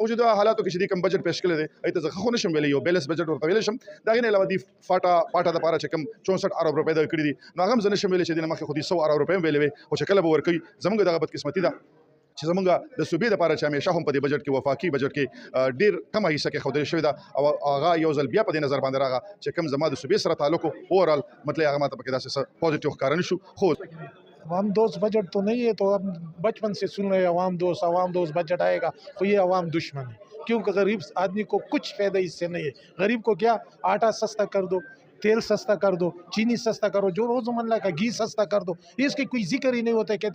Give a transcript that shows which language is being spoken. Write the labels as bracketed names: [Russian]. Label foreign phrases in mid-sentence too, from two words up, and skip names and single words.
[Pashto] موجوده حالاتو کې چې دې کوم بجټ پیش کړی دی هغې ته زه ښه خو نشم ویلی، یو بیلنس بجټ ورته ویلی شم، د هغې نه علاوه دې پاټا دپاره چې کوم 64 ارب روپۍ دغه کړي دي، نو هغه هم زه نشم ویلی چې دې نه مخکې خو دې 100 ارب روپۍ هم ویلې وې، خو چې کله به ورکوي زموږ دغه بدقسمتي ده چې زمونږ د صوبې دپاره چې همیشه هم په دې بجټ کې وفاقي بجټ کې ډېر کمه حصه کې ښودل شوې ده او هغه یو ځل بیا په دې نظر باندې راغله چې کوم زما د صوبې سره تعلق و اوورال مطلب هغه ماته پکې داسې څه پازیټیو ښکاره نه شو. خو [Urdu] عوام دوست بجٹ تو نہیں ہے، تو اب بچپن سے سن رہے ہیں عوام دوست بجٹ آئے گا، تو یہ عوام دشمن ہے، کیونکہ غریب آدمی کو کچھ فائدہ اس سے نہیں ہے. غریب کو کیا، آٹا سستا کر دو، تیل سستا کر دو، چینی سستا کرو، جو روزمرہ کا گھی سستا کر دو، اس کی کوئی ذکر ہی نہیں ہوتا ہے.